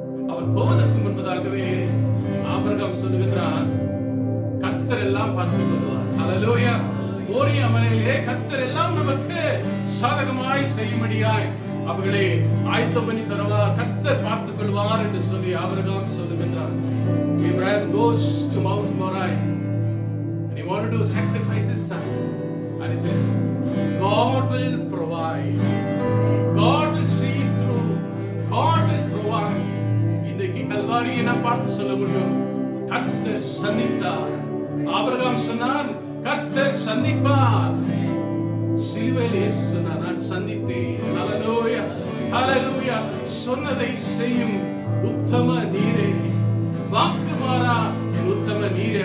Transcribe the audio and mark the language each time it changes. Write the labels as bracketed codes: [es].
[ta] அவர் போவதற்கு முன்பதாகவே ஆபிரகாம் சொல்லுகின்றார், கர்த்தர் எல்லாம் பார்த்துக் கொள்வார். ஹல்லேலூயா. ஓரியா மலையிலே கர்த்தர் எல்லாம் நமக்கு சாதகமாய் செய்யும்படியாய் அவர்களை ஆயத்தம் பண்ணி தருவார், கர்த்தர் பார்த்துக் கொள்வார் என்று சொல்லி ஆபிரகாம் சொல்லுகின்றார். [en] Abraham goes to Mount Moriah and he wanted to sacrifice his son, and he says, God will provide, God will see it through, God will provide. [ta] இன்றைக்கு கல்வாரியை நாம் பார்த்து சொல்ல முடியும், கர்த்தர் சந்தித்தார். ஆபிரகாம் சொன்னார், கர்த்தர் சந்திப்பார். சிலுவையில் இயேசு சொன்னார், நான் சந்தித்தேன். ஹல்லேலூயா, ஹல்லேலூயா. சொன்னதை செய்யும் உத்தம நீரே, வாக்கு மாறா என் உத்தம நீரே.